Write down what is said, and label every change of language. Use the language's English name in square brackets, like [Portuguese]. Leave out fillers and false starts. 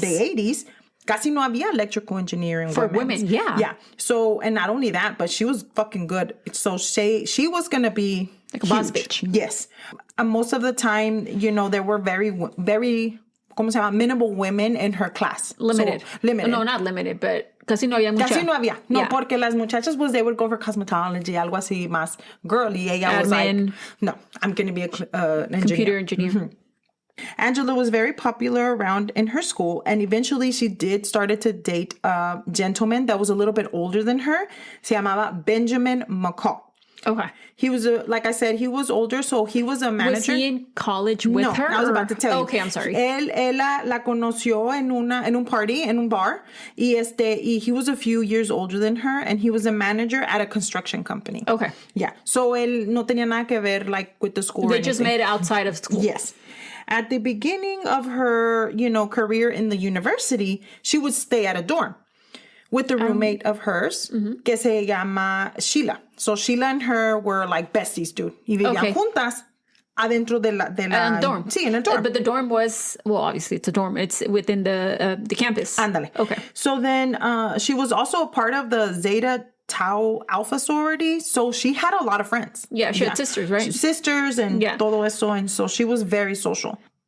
[English] The 80s, [Spanish] casi no había [English] electrical engineering for women. Yeah. Yeah. So, and not only that, but she was fucking good. So she was going to be like a boss bitch. Yes. And most of the time, there were very, very, [Spanish] ¿cómo se llama? [English] Minimal women in her class. Limited. So, limited. No, not limited, but [Spanish] casi no había mucha. Casi no había. No, porque las muchachas, pues, [English] they would go for cosmetology, [Spanish] algo así más girly. [English] Ella was like, no, I'm going to be an engineer. Computer engineer. Mm-hmm. Angela was very popular around in her school, and eventually she started to date a gentleman that was a little bit older than her. [Spanish] Se llamaba Benjamin McCall. [English] Okay. He was like I said, he was older, so he was a manager. Was he in college with her? No, I was about to tell you. Okay, I'm sorry. [Spanish] Él la conoció en un party, en un bar, [English] y he was a few years older than her, and he was a manager at a construction company. Okay. Yeah. [Spanish] So él no tenía nada que ver [English] with the school. They just met outside of school. Yes. At the beginning of her, career in the university, she would stay at a dorm with a roommate of hers, [Spanish] que se llama Sheila. [English] So Sheila and her were like besties, dude. [Spanish] Y vivían juntas adentro de la [English] dorm. [Spanish] Sí, en el dorm. [English] But the dorm was, well, obviously it's a dorm. It's within the campus. [Spanish] Ándale. [English] Okay. So then she was also a part of the Zeta Tau Alpha sorority. So she had a lot of friends. Yeah, she had sisters, right? Sisters and [Spanish] todo eso. [English] And so she was very social.